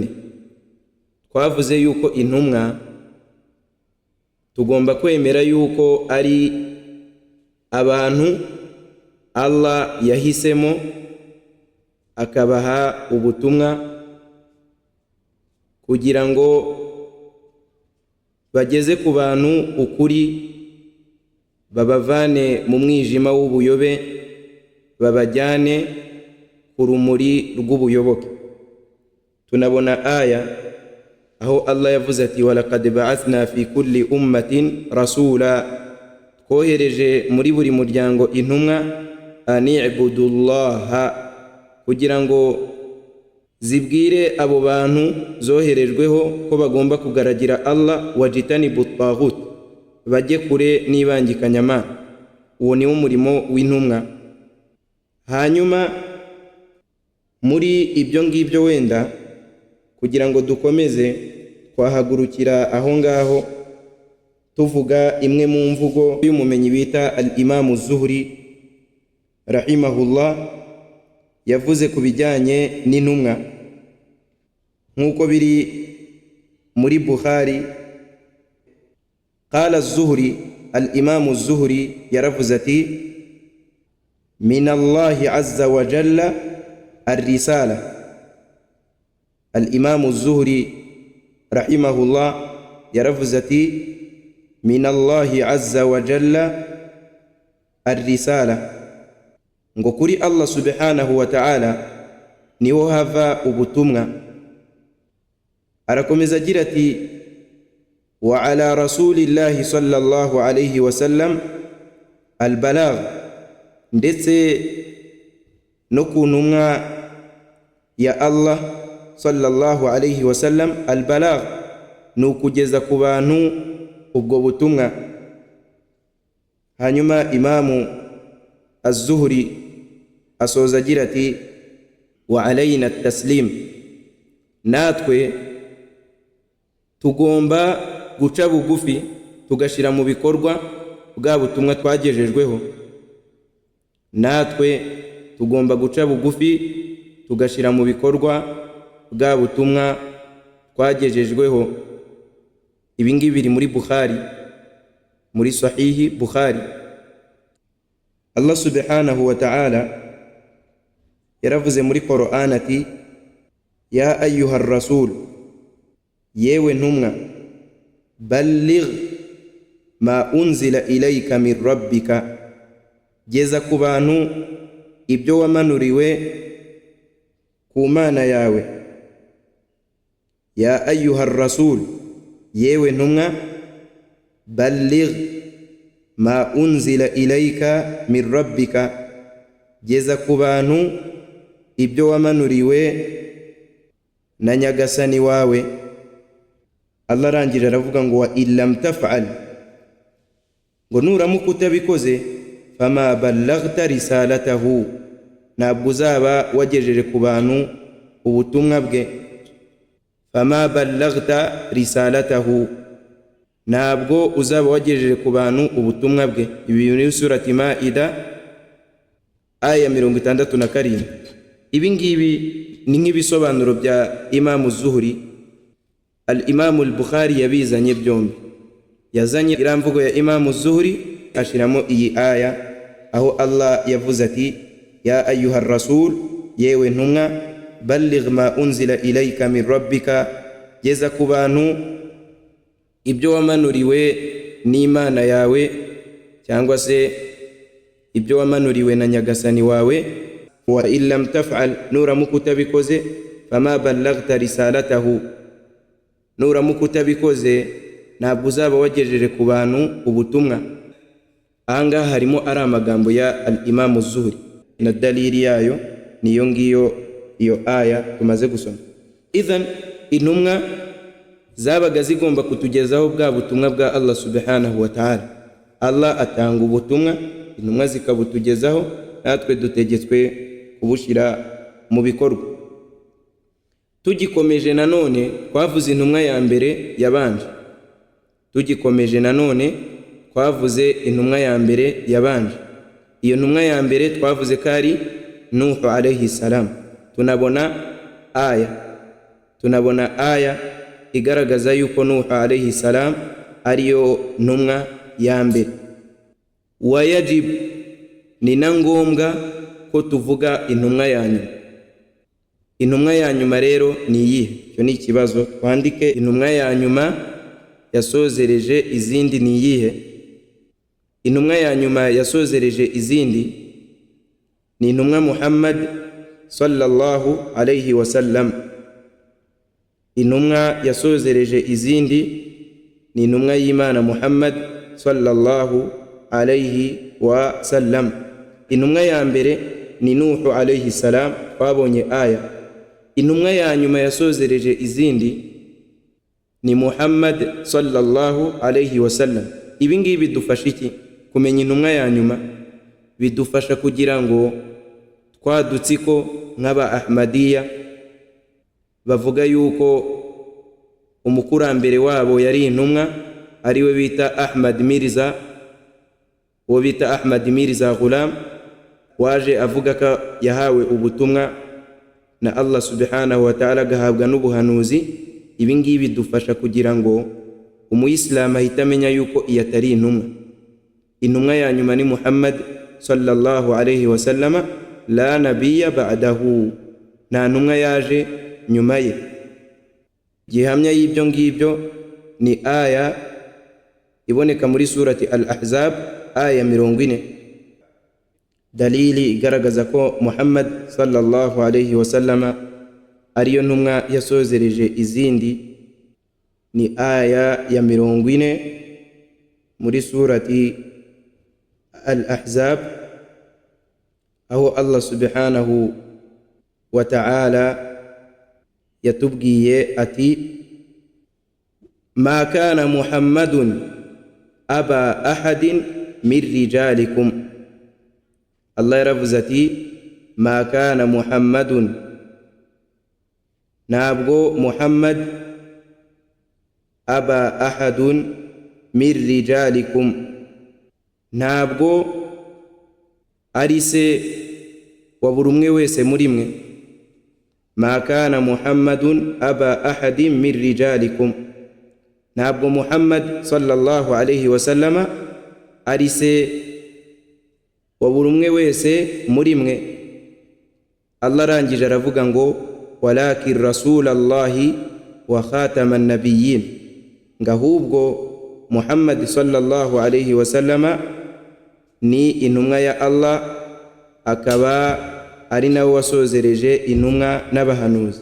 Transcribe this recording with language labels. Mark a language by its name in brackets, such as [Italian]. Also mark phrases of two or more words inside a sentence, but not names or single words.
[Kinyarwanda] Twavuze yuko intumwa tugomba kwemera yuko ari abantu Allah yahisemo akabaha ubutumwa kugira ngo bageze ku bantu ukuri, babavane mu mwijima w'ubuyobe, babajyane ku rumuri rw'ubuyoboke. Tunabona aya aho Allah yavuze ati [Arabic] ولقد بعثنا في كل أمة رسولا, [Kinyarwanda] twohereje muri buri muryango intumwa, [Arabic] أن اعبدوا الله, [Kinyarwanda] kugira ngo zibwire abo bantu zoherejweho ko bagomba kugaragira Allah, [Arabic] واجتنبوا الطاغوت, [Kinyarwanda] bajye kure n'ibangikanyamana. Uwo ni wo murimo w'intumwa. Hanyuma muri ibyo ngibyo wenda kugira ngo dukomeze, twahagurukira aho ngaho tuvuga imwe mu mvugo y'umumenyi bita al-Imam az-Zuhri rahimahullah, yavuze ku bijyanye n'intumwa nk'uko biri muri Bukhari. [Arabic] قال الزهري، الإمام الزهري [Kinyarwanda] yaravuze ati [Arabic] من الله عز وجل الرسالة. الإمام الزهري رحمه الله [Kinyarwanda] yaravuze ati [Arabic] من الله عز وجل الرسالة, [Kinyarwanda] ngo kuri [Arabic] الله سبحانه وتعالى [Kinyarwanda] niho hava ubutumwa. Arakomeza agira ati [Arabic] وعلى رسول الله صلى الله عليه وسلم البلاغ, [Kinyarwanda] ndetse no ku ntumwa ya Allah [Arabic] صلى الله عليه وسلم البلاغ, [Kinyarwanda] nukugeza ku bantu ubwo butumwa. Hanyuma Imamu az-Zuhri asoza agira ati [Arabic] وعلينا التسليم, [Kinyarwanda] natwe tugomba guca bugufi tugashira mu bikorwa bwa butumwa twagejejweho. Natwe tugomba guca bugufi tugashira mu bikorwa bwa butumwa twagejejweho. Ibi ngibi biri muri Bukhari, muri sahihi Bukhari. Allah [Arabic] سبحانه وتعالى [Kinyarwanda] yaravuze muri Qur'an ati [Arabic] يا أيها الرسول, [Kinyarwanda] yewe ntumwa, [Arabic] بلغ ما أنزل إليك من ربك, [Kinyarwanda] geza ku bantu ibyo wamanuriwe ku Mana yawe. [Arabic] يا أيها الرسول, [Kinyarwanda] yewe ntumwa, [Arabic] بلغ ما أنزل إليك من ربك, [Kinyarwanda] geza ku bantu ibyo wamanuriwe na nyagasani wawe. Allah arangije aravuga ngo [Arabic] وإن لم تفعل, [Kinyarwanda] ngo nuramuka utabikoze, [Arabic] فما بلغت رسالته, [Kinyarwanda] ntabwo uzaba wagejeje ku bantu ubutumwa bwe. [Arabic] فما بلغت رسالته, [Kinyarwanda] ntabwo uzaba wagejeje ku bantu ubutumwa bwe. Ibi ni surati Maida aya 67. Ibi ngibi ni nk'ibisobanuro bya Imam Zuhri. Al-Imam al-Bukhari yabizanye byombi, yazanye iramvugo ya Imam Zuhri ashiramo iyi aya aho Allah yavuze ati [Arabic] يا أيها الرسول, [Kinyarwanda] yewe ntumwa, [Arabic] بلغ ما أنزل إليك من ربك, [Kinyarwanda] geza ku bantu ibyo wamanuriwe n'Imana yawe, cyangwa se ibyo wamanuriwe na nyagasani wawe. [Arabic] وإن لم تفعل, [Kinyarwanda] nuramuka utabikoze, [Arabic] فما بلغت رسالته, [Kinyarwanda] nuramuka utabikoze ntabwo uzaba wagejeje ku bantu ubutumwa. Ahangaha harimo ari amagambo ya al-Imam Zuhri, na dalili yayo niyo ngiyo iyo aya tumaze gusoma. Idhan intumwa zabaga zigomba kutugezaho bwa butumwa bwa Allah subhanahu wa ta'ala. Allah atanga ubutumwa, intumwa zikabutugezaho, natwe dutegetswe kubushira mu bikorwa. Tugikomeje nanone twavuze intumwa ya mbere yabanje, tugikomeje nanone twavuze intumwa ya mbere yabanje. Iyo ntumwa ya mbere twavuze ko ari Nuhu [Arabic] عليه السلام. [Kinyarwanda] Tunabona aya igaragaza yuko Nuhu [Arabic] عليه السلام [Kinyarwanda] ariyo ntumwa ya mbere. Wayajib, ni na ngombwa ko tuvuga intumwa ya nyuma. Intumwa ya nyuma rero ni iyihe? Cyo ni ikibazo. Twandike intumwa ya nyuma yasozereje izindi ni iyihe? Intumwa ya nyuma yasozereje izindi ni intumwa Muhammad [Arabic] صلى الله عليه وسلم. [Kinyarwanda] Intumwa yasozereje izindi ni intumwa y'Imana Muhammad [Arabic] صلى الله عليه وسلم. [Kinyarwanda] Intumwa ya mbere ni Nuhu [Arabic] عليه السلام, [Kinyarwanda] twabonye aya. Intumwa ya nyuma yasozereje izindi ni Muhammad [Arabic] صلى الله عليه وسلم. [Kinyarwanda] Ibi ngibi bidufasha iki? Kumenya intumwa ya nyuma bidufasha kugira ngo twadutsiko nk'aba Ahmadiyya bavuga yuko umukurambere wabo yari intumwa, ariwe bita Ahmad Mirza, uwo bita Ahmad Mirza Ghulam, waje avuga ko yahawe ubutumwa na Allah [Arabic] سبحانه وتعالى, [Kinyarwanda] gahabwa n'ubuhanuzi. Ibi ngibi bidufasha kugira ngo umuyisilamu ahita amenya yuko iyo atari intumwa. Intumwa ya nyuma ni Muhammad [Arabic] صلى الله عليه وسلم، لا نبي بعده, [Kinyarwanda] nta ntumwa yaje nyuma ye. Gihamya y'ibyo ngibyo ni aya iboneka muri surati Al-Ahzab aya 40. Dalili igaragaza ko Muhammad [Arabic] صلى الله عليه وسلم [Kinyarwanda] ariyo ntumwa yasozereje izindi ni aya ya 40 muri surati [Arabic] Al-Ahzab, aho Allah سبحانه وتعالى [Kinyarwanda] yatubwiye ati [Arabic] ما كان محمد أبا أحد من رجالكم. Allah [Kinyarwanda] yaravuze ati [Arabic] ما كان محمد, ntabwo Muhammad أبا أحد من رجالكم, [Kinyarwanda] ntabwo ari se wa buri umwe wese muri mwe. [Arabic] ما كان محمد أبا أحد من رجالكم, [Kinyarwanda] ntabwo Muhammad [Arabic] صلى الله عليه وسلم [Kinyarwanda] ari se wa buri umwe wese muri mwe. Allah arangije aravuga ngo [Arabic] ولكن رسول الله وخاتم النبيين, [Kinyarwanda] ngahubwo Muhammad [Arabic] صلى الله عليه وسلم [Kinyarwanda] ni intumwa ya Allah, akaba ari nawe wasozereje intumwa n'abahanuzi.